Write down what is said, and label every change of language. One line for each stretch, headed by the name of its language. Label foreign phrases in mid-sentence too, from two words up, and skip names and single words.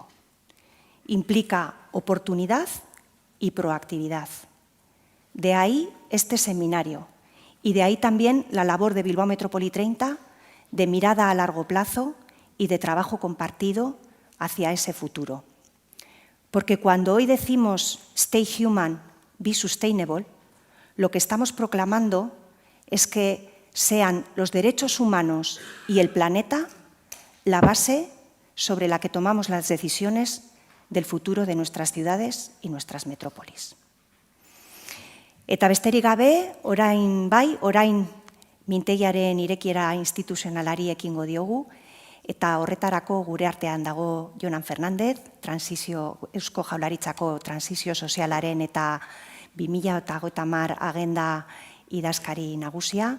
Spanish: Implica oportunidad y proactividad. De ahí este seminario y de ahí también la labor de Bilbao Metrópoli 30 de mirada a largo plazo y de trabajo compartido hacia ese futuro. Porque cuando hoy decimos
English: stay human, be sustainable,
Spanish: lo que estamos proclamando es que sean los derechos humanos y el planeta la base sobre la que tomamos las decisiones del futuro de nuestras ciudades y nuestras metrópolis.
Basque: Eta besterik gabe, orain mintegiaren irekiera instituzionalari ekingo diogu, eta horretarako gure artean dago Jonan Fernández, Eusko Jaurlaritzako transizio sozialaren eta 2030 agenda idazkari nagusia.